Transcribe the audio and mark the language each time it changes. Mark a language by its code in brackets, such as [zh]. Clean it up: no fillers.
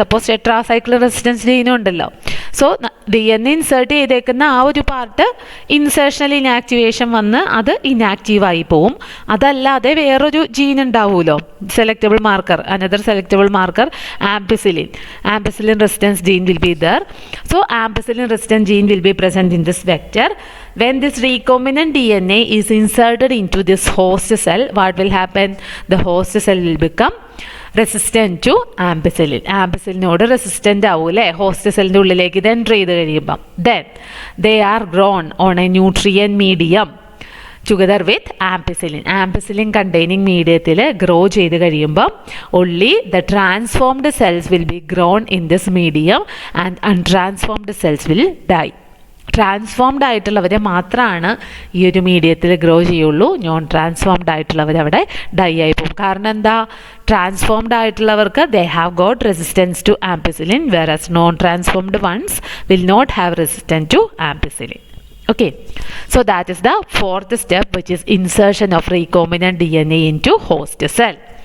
[ml] Suppose tetracycline resistance ജീനും ഉണ്ടല്ലോ. So D N A insert ചെയ്തേക്കുന്ന ആ ഒരു പാർട്ട് ഇൻസേർഷണൽ ഇനാക്ടിവേഷൻ വന്ന് അത് ഇനാക്റ്റീവായി പോവും. അതല്ലാതെ വേറൊരു ജീൻ ഉണ്ടാവുമല്ലോ, [en] Selectable marker, another selectable marker ampicillin resistance gene will be there. So ampicillin resistant gene will be present in this vector. When this recombinant DNA is inserted into this host cell, what will happen? The host cell will become resistant to ampicillin. [ml] ആംപിസിലിനോട് resistant ആവും അല്ലേ, host സെല്ലിൻ്റെ ഉള്ളിലേക്ക് ഇത് enter ചെയ്ത് കഴിയുമ്പം. [en] Then they are grown on a nutrient medium together with ampicillin. [ml] Ampicillin containing മീഡിയത്തിൽ grow ചെയ്ത് കഴിയുമ്പം [en] only the transformed cells will be grown in this medium and untransformed cells will die. [ml] Transformed ആയിട്ടുള്ളവരെ മാത്രമാണ് ഈ ഒരു മീഡിയത്തിൽ grow ചെയ്യുള്ളൂ. Non transformed ആയിട്ടുള്ളവർ അവിടെ dye ആയി പോകും. കാരണം എന്താ, transformed ആയിട്ടുള്ളവർക്ക് [en] They have got resistance to ampicillin, whereas non transformed ones will not have resistance to ampicillin. Okay, so that is the fourth step, which is insertion of recombinant DNA into host cell.